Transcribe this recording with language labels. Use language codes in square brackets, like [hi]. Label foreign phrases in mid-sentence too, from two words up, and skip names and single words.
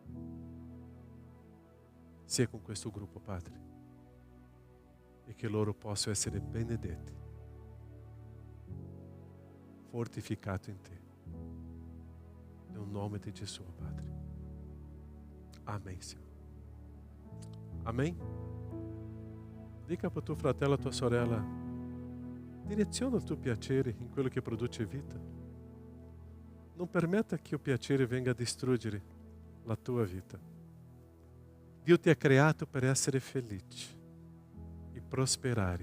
[it] Sia con questo gruppo, Padre, e che loro possano essere benedetti, fortificati in te. Nel nome di Gesù, Padre. Amém, Signore. Amém? Dica [pt] para o [it] tuo fratello, a tua sorella, direziona il tuo piacere in quello che produce vita. Non permetta che il piacere venga a distruggere la tua vita. Dio ti ha creato per essere felice e prosperare.